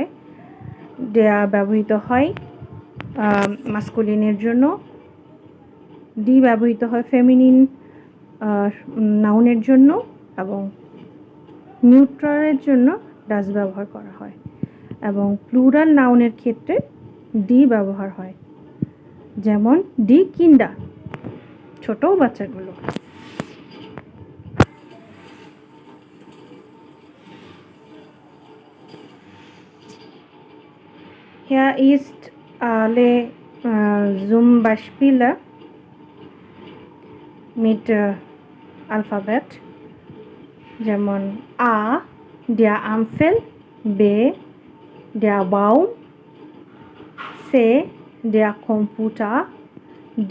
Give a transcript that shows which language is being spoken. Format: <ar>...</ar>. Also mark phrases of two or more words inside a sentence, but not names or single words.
<bn>ডেয়ার ব্যবহৃত হয় মাস্কুলিনের জন্য, ডি ব্যবহৃত হয়</bn> <en>feminine nounের</en> <bn>জন্য, এবং নিউট্রালের জন্য ডাস ব্যবহার করা হয়, এবং</bn> <en>plural nounের</en> <bn>ক্ষেত্রে ডি ব্যবহার হয়, যেমন</bn> <de>die Kinder,</de> <bn>ছোট বাচ্চাগুলো।</bn> <de>Hier ist alle zum Beispiel mit Alphabet, যেমন A, der Apfel, B, der Baum, C, der Computer, D,</de>